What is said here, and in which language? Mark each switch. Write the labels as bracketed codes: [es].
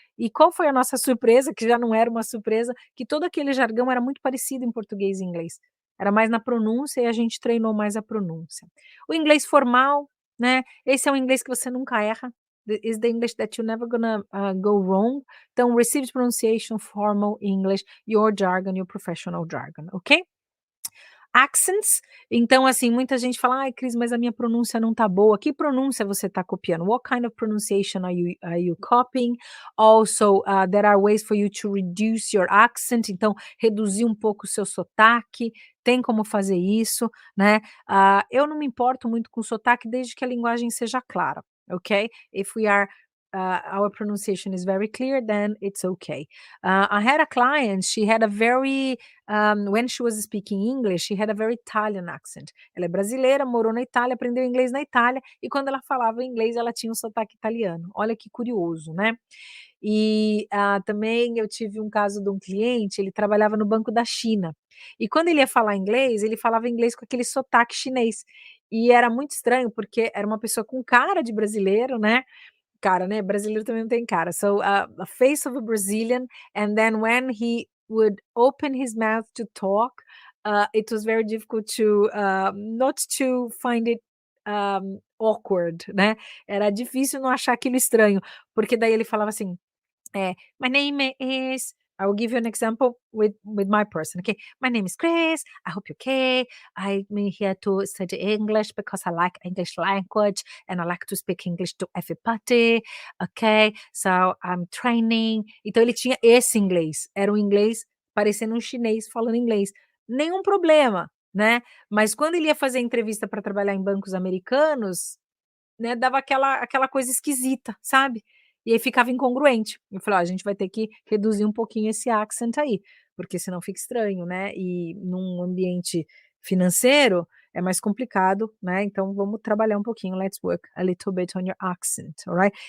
[pt] E qual foi a nossa surpresa, que já não era uma surpresa, que todo aquele jargão era muito parecido em português e inglês. Era mais na pronúncia e a gente treinou mais a pronúncia. O inglês formal, né, esse é um inglês que você nunca erra, [en] is the English that you're never gonna, go wrong. Então, received pronunciation, formal English, your jargon, your professional jargon, ok? [pt] Accents, então, assim, muita gente fala: "Ai, Cris, mas a minha pronúncia não tá boa." Que pronúncia você está copiando? [en] What kind of pronunciation are you copying? [pt] Also, there are ways for you to reduce your accent, então, reduzir um pouco o seu sotaque, tem como fazer isso, né. Eu não me importo muito com sotaque desde que a linguagem seja clara, ok? [en] If we are our pronunciation is very clear, then it's okay. I had a client, she had a very when she was speaking English, she had a very Italian accent. [pt] Ela é brasileira, morou na Itália, aprendeu inglês na Itália, e quando ela falava inglês, ela tinha um sotaque italiano. Olha que curioso, né? E também eu tive um caso de um cliente, ele trabalhava no Banco da China. E quando ele ia falar inglês, ele falava inglês com aquele sotaque chinês. E era muito estranho, porque era uma pessoa com cara de brasileiro, né? Cara, né, brasileiro também não tem cara. [en] So, a face of a Brazilian, and then when he would open his mouth to talk, it was very difficult to, not to find it, awkward, né. [pt] Era difícil não achar aquilo estranho, porque daí ele falava assim, [en] "My name is" I will give you an example with my person, okay? "My name is Chris. I hope you're okay. I'm here to study English because I like English language and I like to speak English to everybody, okay? So I'm training." [pt] Então ele tinha esse inglês, era um inglês parecendo um chinês falando inglês. Nenhum problema, né, mas quando ele ia fazer entrevista para trabalhar em bancos americanos, né, dava aquela coisa esquisita, sabe. E aí ficava incongruente. Eu falei: "Ó, a gente vai ter que reduzir um pouquinho esse accent aí, porque senão fica estranho, né, e num ambiente financeiro é mais complicado, né, então vamos trabalhar um pouquinho, [en] let's work a little bit on your accent, alright?"